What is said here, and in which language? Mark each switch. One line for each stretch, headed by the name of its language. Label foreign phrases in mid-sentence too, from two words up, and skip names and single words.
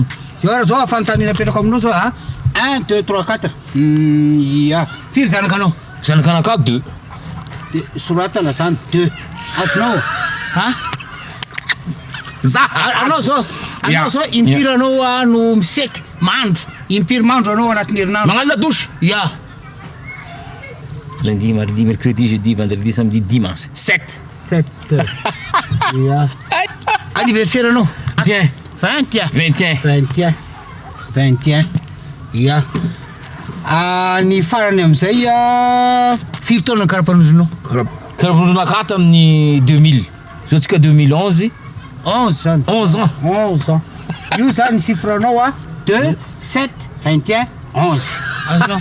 Malagasy: ora zao afantanina apetrako aminao zao 1 2 3 4 ya firy zanakanao zanakanaka 2 de soratana zany 2 azonao anao zao impiry anao no miseky mandro impiry mandro anao anatin'ny herinandro magnano ladosy ya
French: lundi mardi mercredi jeudi vendredi samedi dimanche 7
Malagasy: ya anniversaire anao 21 ya ny farany am'izay firy taona ny karapanondronao karapanondronaka tamin'ny 2000 zao tsika 2011 11 ans io zany chiffre anao 2 7 21 11 azonao